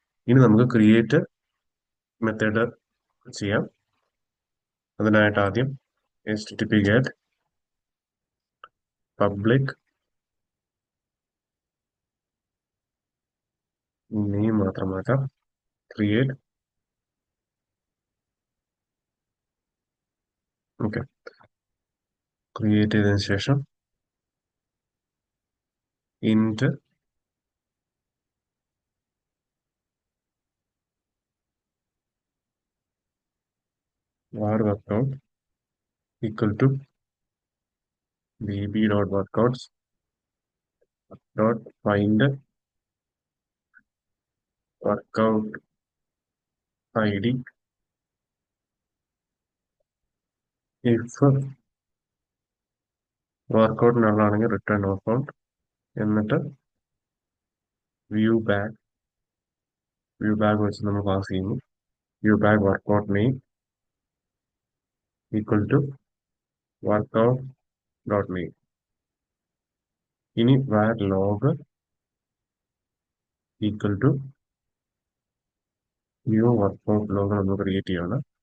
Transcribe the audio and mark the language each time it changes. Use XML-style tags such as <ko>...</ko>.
<ml>ഇനി നമുക്ക് create method ചെയ്യാം. അതിനായിട്ട് ആദ്യം http get public name മാത്രമാക്കാം, create. Okay, create ചെയ്തതിനു ശേഷം ഇൻറ്റ്</ml> <en>var workout equal to db.workouts dot find workout id if</en> <ml>workout നള്ളാണെങ്കിൽ return workout. എന്നിട്ട് വ്യൂ ബാഗ് വെച്ച് നമ്മൾ പാസ് ചെയ്യുന്നു.</ml> <en>View bag workout name equal to workout dot name.</en> <ml>ഇനി var log equal to new workout log നമ്മൾ create ചെയ്യാണ്.</ml>